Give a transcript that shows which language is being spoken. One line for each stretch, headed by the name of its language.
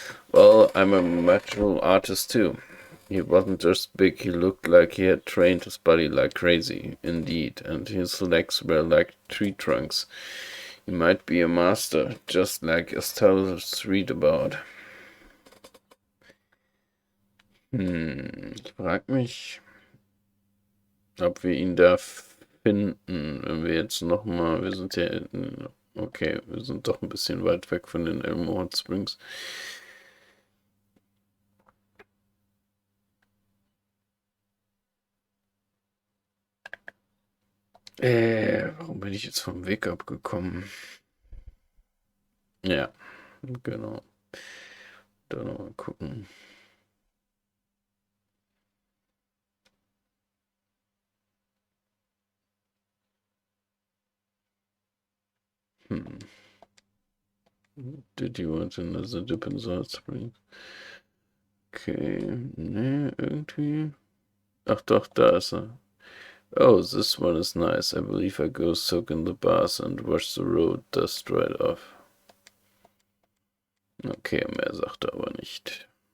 English: Well, I'm a martial artist too. He wasn't just big, he looked like he had trained his body like crazy, indeed, and his legs were like tree trunks. He might be a master, just like Estelle's read about.
German: Ich frag mich, ob wir ihn da finden, wenn wir jetzt nochmal, wir sind ja, okay, wir sind doch ein bisschen weit weg von den Elmo Hot Springs. Warum bin ich jetzt vom Weg abgekommen? Ja, genau. Da nochmal gucken. Hm.
English: Did you want another dip in Salt Spring? Okay,
German: ne, irgendwie. Ach doch, da ist er.
English: Oh, this one is nice. I believe I go soak in the bath and wash the road dust right off.
German: Okay, mehr sagt er aber nicht.